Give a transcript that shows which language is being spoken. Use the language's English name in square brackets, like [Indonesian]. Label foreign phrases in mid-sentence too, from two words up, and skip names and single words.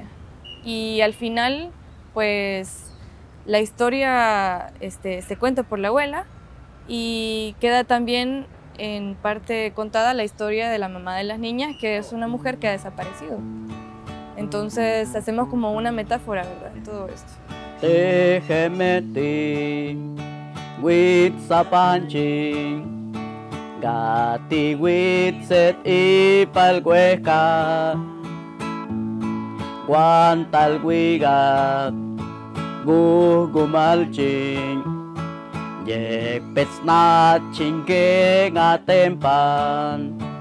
[Spanish] Y al final, pues, la historia se cuenta por la abuela y queda también en parte contada la historia de la mamá de las niñas, que es una mujer que ha desaparecido. Entonces hacemos como una metáfora, ¿verdad?, en todo esto. [Pipil] Tejemeti, Huitzapanchi, Gati Huitzet Ipalhueca, Guantalhuigat, Gugumalchin, Yepetznachin Atempan,